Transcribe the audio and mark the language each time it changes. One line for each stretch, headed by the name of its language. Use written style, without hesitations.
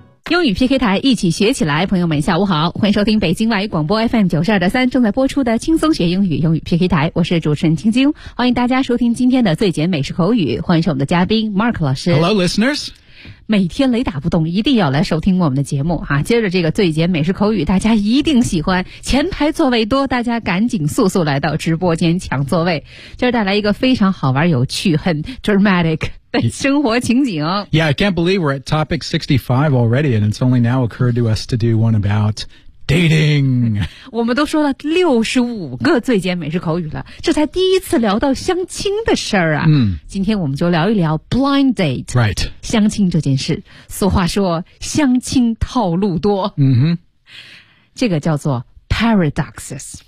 Chinese: 英语 PK 台，一起学起来。朋友们下午好，欢迎收听北京外语广播 FM92.3 正在播出的轻松学英语英语 PK 台，我是主持人晶晶，欢迎大家收听今天的最简美式口语，欢迎是我们的嘉宾 Mark 老师。
English: Hello listeners，
Chinese: 每天雷打不动一定要来收听我们的节目啊！接着这个最简美式口语大家一定喜欢，前排座位多，大家赶紧速速来到直播间抢座位。这带来一个非常好玩有趣很 dramatic生活情景。
English: Yeah, I can't believe we're at topic 65 already, and it's only now occurred to us to do one about dating.
Chinese: 我们都说了65个最简美式口语了，这才第一次聊到相亲的事儿啊。嗯，今天我们就聊一聊 blind date.
English: Right.
Chinese: 相亲这件事，俗话说，相亲套路多。嗯哼，这个叫做Paradoxes.